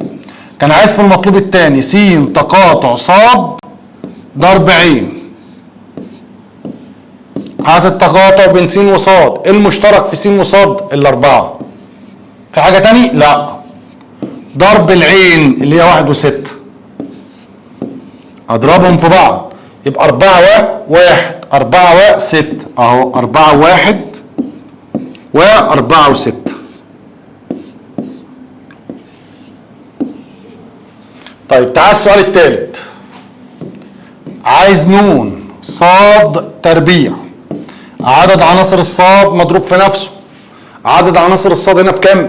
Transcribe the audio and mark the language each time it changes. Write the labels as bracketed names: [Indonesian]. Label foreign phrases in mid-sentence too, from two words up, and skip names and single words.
[Arabic] كان عايز في المطلوب الثاني س تقاطع صاد ضرب عين. هات التقاطع بين س وصاد، ايه المشترك في س وصاد؟ الاربعه. في حاجه تاني؟ لا. ضرب العين اللي هي 1 و6. اضربهم في بعض يبقى 4 و1 4 و6 اهو 4 و1 و4 و6. طيب تعال السؤال الثالث. عايز نون صاد تربيع، عدد عناصر الصاد مضروب في نفسه. عدد عناصر الصاد هنا بكام؟